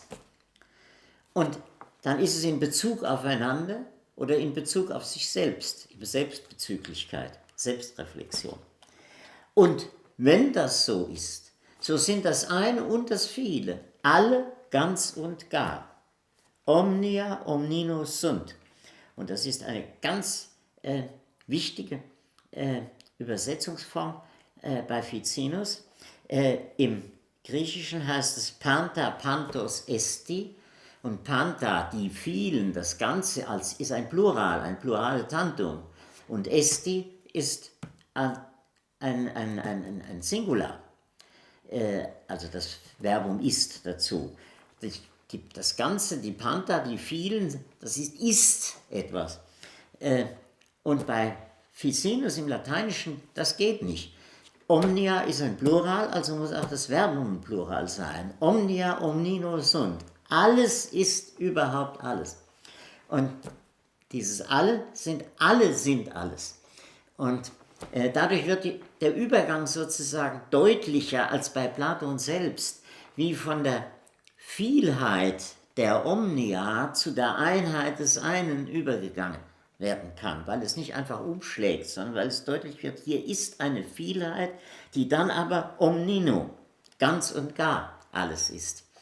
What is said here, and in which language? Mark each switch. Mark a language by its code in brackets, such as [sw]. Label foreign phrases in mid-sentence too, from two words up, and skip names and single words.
[de] Und dann ist es in Bezug aufeinander oder in Bezug auf sich selbst, Selbstbezüglichkeit, Selbstreflexion. Und wenn das so ist, so sind das eine und das Viele, alle ganz und gar. [la] Omnia omninus sunt. [de] Und das ist eine ganz wichtige Übersetzungsform bei Ficinus. Im Griechischen heißt es [el] Πάντα πάντως ἐστί, [de] und Panta, die vielen, das Ganze ist ein Plural, ein Pluraletantum. Und Esti ist ein Singular, also das Verbum ist dazu. Das Ganze, die Panta, die vielen, das ist etwas. Und bei Ficinus im Lateinischen, das geht nicht. Omnia ist ein Plural, also muss auch das Verbum ein Plural sein. [la] Omnia, omnino sunt. [de] Alles ist überhaupt alles. Und dieses alle sind alles. Und dadurch wird der Übergang sozusagen deutlicher als bei Platon selbst, wie von der Vielheit der Omnia zu der Einheit des einen übergegangen werden kann, weil es nicht einfach umschlägt, sondern weil es deutlich wird, hier ist eine Vielheit, die dann aber omnino, ganz und gar alles ist.